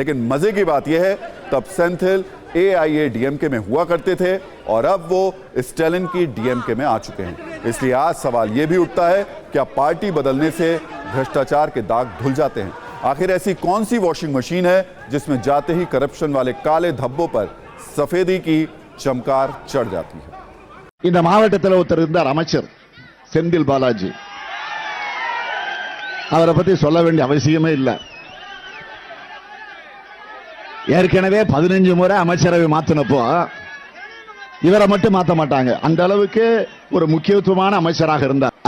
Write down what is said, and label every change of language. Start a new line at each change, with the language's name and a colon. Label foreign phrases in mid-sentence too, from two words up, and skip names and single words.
Hindi: लेकिन मजे की बात यह है, तब सेंथिल AIADMK में हुआ करते थे और अब वो स्टालिन की DMK में आ चुके हैं। इसलिए आज सवाल यह भी उठता है, क्या पार्टी बदलने से भ्रष्टाचार के दाग धुल जाते हैं? आखिर ऐसी कौन सी
English: washing machine
Hindi: है जिसमें जाते ही करप्शन वाले काले धब्बों पर सफेदी की चमकार चढ़ जाती है?
Tamil: இந்த மாவட்டத்தில் ஒருத்தர் இருந்தார், அமைச்சர் செந்தில் பாலாஜி. அவரை பத்தி சொல்ல வேண்டிய அவசியமே இல்லை. ஏற்கனவே 15 முறை அமைச்சரவை மாத்தினப்போ இவரை மட்டும் மாத்த மாட்டாங்க, அந்த அளவுக்கு ஒரு முக்கியத்துவமான அமைச்சராக இருந்தார்.